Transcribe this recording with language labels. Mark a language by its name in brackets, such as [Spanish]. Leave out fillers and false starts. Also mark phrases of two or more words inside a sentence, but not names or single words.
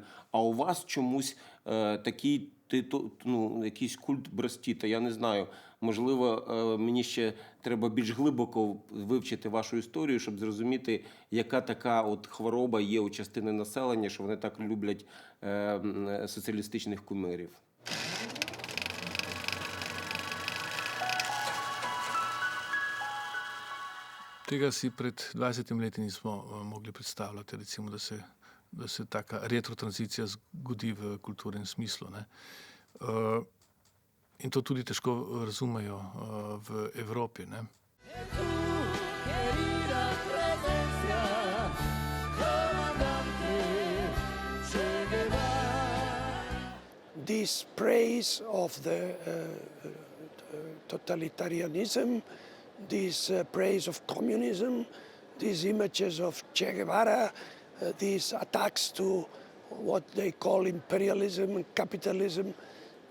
[Ukrainian] А у вас чомусь такий якийсь культ Брест-Тіта. Я не знаю, можливо, мені ще треба більш глибоко вивчити вашу історію, щоб зрозуміти, яка така от хвороба є у частини населення, що вони так люблять соціалістичних кумирів. [Slovenian] Tega si pred 20 leti nismo mogli predstavljati, recimo, da se taka retrotranzicija zgodi v kulturnem smislu. Ne? In to tudi težko razumejo v Evropi. Ne? [English] This praise of the totalitarianism, this praise of communism, these images of Che Guevara, these attacks to what they call imperialism and capitalism,